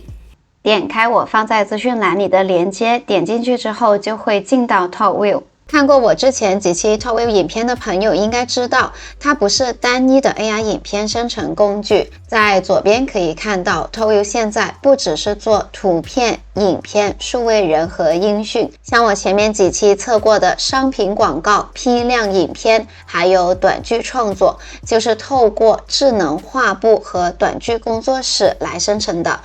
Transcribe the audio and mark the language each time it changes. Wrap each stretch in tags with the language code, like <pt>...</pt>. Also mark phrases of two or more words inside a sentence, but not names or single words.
<zh>點開我放在資訊欄裡的鏈接，點進去之後就會進到 Top View。看過我之前幾期 Top View 影片的朋友應該知道，它不是單一的 AI 影片生成工具。在左邊可以看到 Top View 現在不只是做圖片、影片、數位人和音訊，像我前面幾期測過的商品廣告、批量影片，還有短劇創作，就是透過智能畫布和短劇工作室來生成的。</zh>